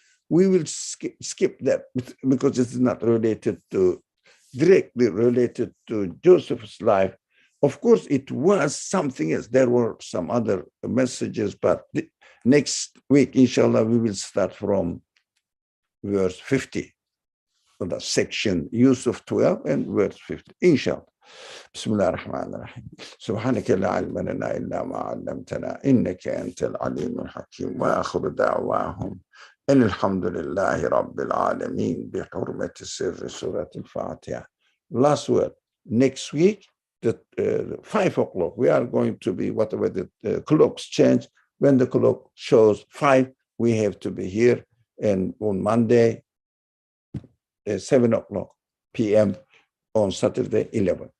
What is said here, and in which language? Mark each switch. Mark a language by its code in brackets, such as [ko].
[en] We will skip that because it's not directly related to Joseph's life. Of course, it was something else. There were some other messages, but next week, inshallah, we will start from verse 50, the section Yusuf 12 and verse 50, inshallah. [ar] بسم الله الرحمن الرحيم سبحانك لا علم لنا إلا ما علمتنا إنك أنت العليم الحكيم وآخر دعواهم إن الحمد لله رب العالمين بحرمة سر سورة الفاتحة. [en] Last word. Next week, 5 o'clock, we are going to be, whatever the clocks change, when the clock shows 5, we have to be here. And on Monday, 7 o'clock p.m., on Saturday, 11.